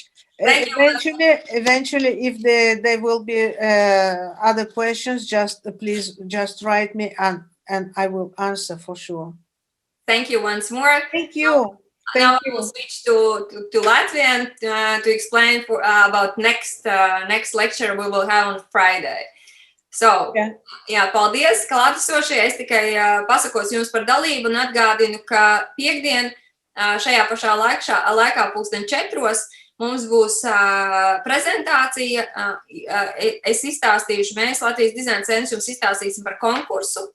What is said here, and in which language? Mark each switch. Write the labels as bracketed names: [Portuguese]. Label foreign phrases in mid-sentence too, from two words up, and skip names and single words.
[English] Eventually, if there will be other questions, please write me, and I will answer for sure. Thank you once more. Thank you. Now we will switch to Latvian to explain about next lecture we will have on Friday. So, [Latvian] jā, paldies, klātesošie. Es tikai pasakos jums par dalību un atgādinu, ka piekdien šajā pašā laikā 4:00 mums būs prezentācija. Es izstāstīšu, mēs Latvijas dizaina centrs jums izstāstīsim par konkursu.